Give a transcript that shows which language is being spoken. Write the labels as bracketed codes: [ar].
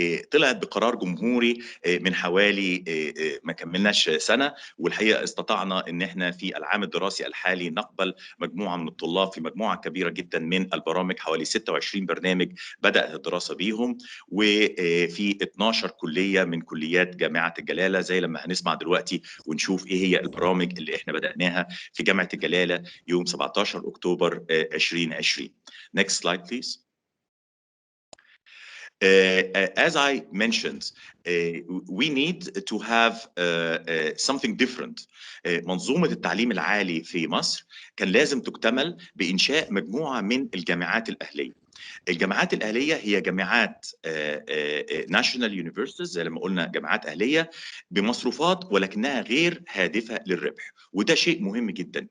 [ar] طلعت بقرار جمهوري من حوالي ما كملناش سنة، والحقيقة استطعنا ان احنا في العام الدراسي الحالي نقبل مجموعة من الطلاب في مجموعة كبيرة جدا من البرامج، حوالي 26 برنامج بدأت الدراسة بيهم، وفي 12 كلية من كليات جامعة الجلالة زي لما هنسمع دلوقتي ونشوف ايه هي البرامج اللي احنا بدأناها في جامعة الجلالة يوم 17 أكتوبر 2020. [en] Next slide please. As I mentioned, we need to have something different. [ar] منظومة التعليم العالي في مصر كان لازم تكتمل بإنشاء مجموعة من الجامعات الأهلية. الجامعات الأهلية هي جامعات [en] national universities [ar] زي لما قلنا جامعات أهلية بمصروفات ولكنها غير هادفة للربح، وده شيء مهم جدا.